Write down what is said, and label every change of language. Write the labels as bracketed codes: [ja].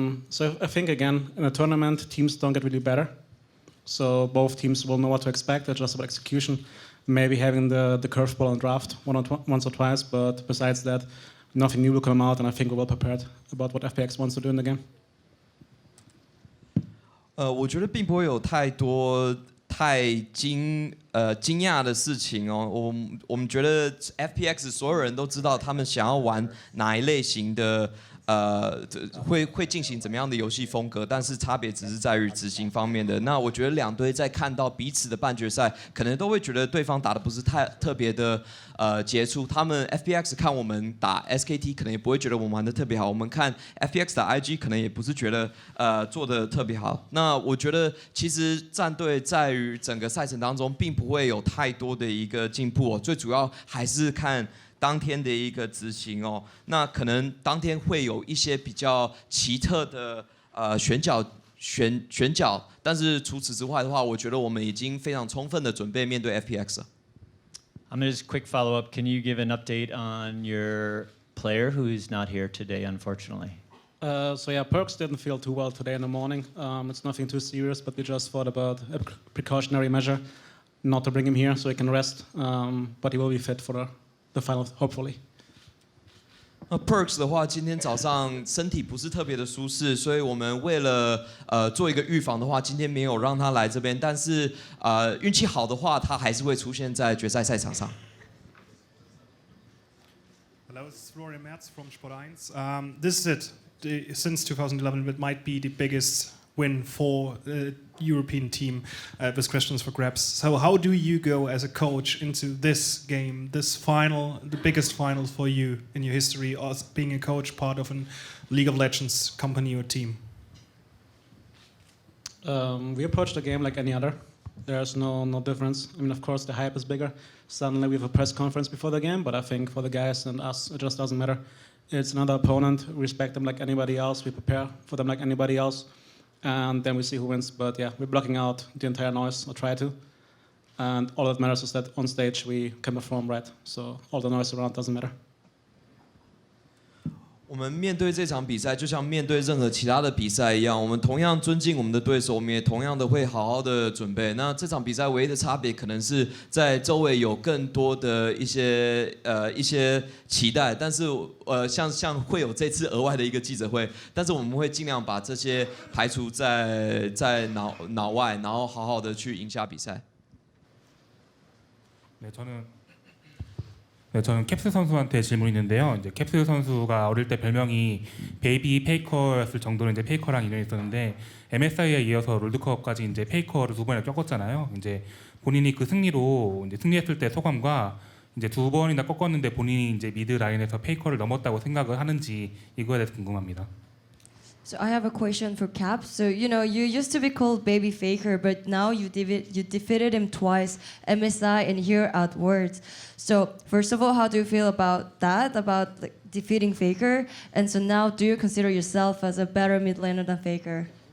[en] So I think, again, in a tournament, teams don't get really better. So both teams will know what to expect. It's just about execution. Maybe having the curveball and draft once or twice, but besides that, nothing new will come out, and I think we're well prepared about what FPX wants to do in the game. [zh] 我觉得并不会有太多太惊讶的事情哦。我们觉得 FPX 所有人都知道他们想要玩哪一类型的会进行怎么样的游戏风格，但是差别只是在于执行方面的。那我觉得两队在看到彼此的半决赛，可能都会觉得对方打的不是太特别的杰出。他们 FPX 看我们打 SKT， 可能也不会觉得我们玩的特别好。我们看 FPX 打 IG， 可能也不是觉得做的特别好。那我觉得其实战队在于整个赛程当中，并不会有太多的一个进步哦。最主要还是看当天的一个执行哦，那可能当天会有一些比较奇特的选角，但是除此之外的话，我觉得我们已经非常充分的准备面对 FPX 了。 [en] I'm gonna just quick follow up. Can you give an update on your player who is not here today, unfortunately? So yeah, Perks didn't feel too well today in the morning. It's nothing too serious, but we just thought about a precautionary measure not to bring him here so he can rest. But he will be fit for the final, hopefully. [zh] Perks 的话，今天早上身体不是特别的舒适，所以我们为了做一个预防的话，今天没有让他来这边。但是运气好的话，他还是会出现在决赛赛场上。 [en] Hello, this is Rory Merz from Sport 1. This is it. Since 2011, it might be the biggest win for a European team. This question is for Grabs. So how do you go as a coach into this game, this final, the biggest final for you in your history, as being a coach, part of a League of Legends company or team? We approach the game like any other. There's no difference. I mean, of course, the hype is bigger. Suddenly we have a press conference before the game, but I think for the guys and us, it just doesn't matter. It's another opponent. We respect them like anybody else. We prepare for them like anybody else. And then we see who wins. But yeah, we're blocking out the entire noise, or try to. And all that matters is that on stage we can perform right. So all the noise around doesn't matter. [zh] 我们面对这场比赛，就像面对任何其他的比赛一样，我们同样尊敬我们的对手，我们也同样的会好好的准备。那这场比赛唯一的差别，可能是在周围有更多的一些期待，但是像会有这次额外的一个记者会，但是我们会尽量把这些排除在脑外，然后好好的去赢下比赛。 [ko] 저는 캡스 선수한테 질문이 있는데요. 이제 캡스 선수가 어릴 때 별명이 베이비 페이커였을 정도로 이제 페이커랑 인연이 있었는데 MSI에 이어서 롤드컵까지 이제 페이커를 두 번이나 꺾었잖아요. 이제 본인이 그 승리로 이제 승리했을 때 소감과 이제 두 번이나 꺾었는데 본인이 이제 미드 라인에서 페이커를 넘었다고 생각을 하는지 이거에 대해서 궁금합니다. [en] So I have a question for Cap. So you used to be called Baby Faker, but now you defeated him twice, MSI and here at Worlds. So first of all, how do you feel about that? About like, defeating Faker? And so now, do you consider yourself as a better mid laner than Faker?